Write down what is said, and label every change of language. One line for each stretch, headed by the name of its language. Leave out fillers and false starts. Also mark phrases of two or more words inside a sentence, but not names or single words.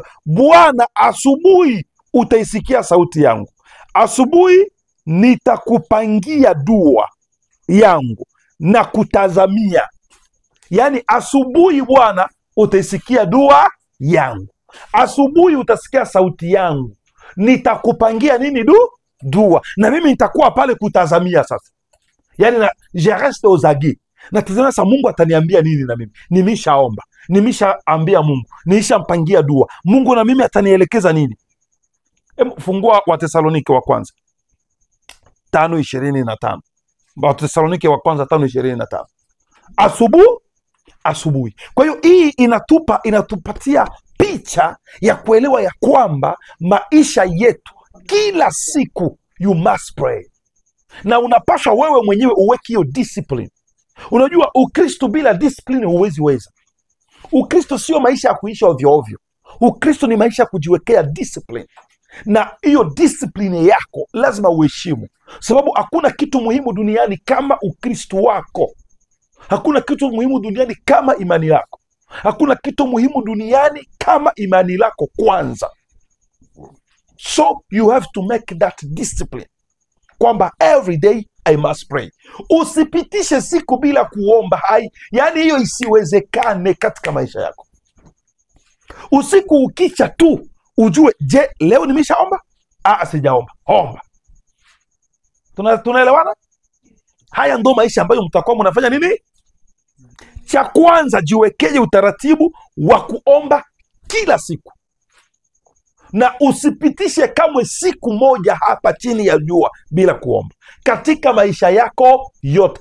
Swahili: Bwana, asubuhi utaisikia sauti yangu, asubuhi nitakupangia dua yangu na kutazamia. Yaani asubuhi Bwana utaisikia dua yangu, asubuhi utasikia sauti yangu, nitakupangia nini? Dua, na mimi nitakuwa pale kutazamia. Sasa yaani na
French: je reste aux aguets,
Swahili: natazamia sasa Mungu ataniambia nini, na mimi nimeshaomba, nimeshaambia Mungu, nimeshampangia dua Mungu, na mimi atanielekeza nini? Fungua Wathesalonike wa kwanza 5:25. Wathesalonike wa kwanza 5:25. Asubuhi. Kwa hiyo hii inatupatia picha ya kuelewa ya kwamba maisha yetu kila siku
English: you must pray,
Swahili: na unapaswa wewe mwenyewe uweke hiyo discipline. Unajua Ukristo bila discipline huwezi weza. Ukristo sio maisha ya kuisha ovyo ovyo. Ukristo ni maisha ya kujiwekea discipline, na hiyo discipline yako lazima uheshimu, sababu hakuna kitu muhimu duniani kama Ukristo wako. Hakuna kitu muhimu duniani kama imani yako. Hakuna kitu muhimu duniani kama imani lako kwanza.
English: So you have to make that discipline, kwamba every day I must pray.
Swahili: Usipitishe siku bila kuomba. Yaani hiyo isiwezekane katika maisha yako. Usiku ukicha tu ujue, je, leo nimeshaomba? Sijaomba. Omba. Tunaelewana? Haya ndo maisha ambayo mtakuwa mnafanya nini? Cha kwanza, jiwekeje utaratibu wa kuomba kila siku, na usipitishe kamwe siku moja hapa chini ya jua bila kuomba katika maisha yako yote.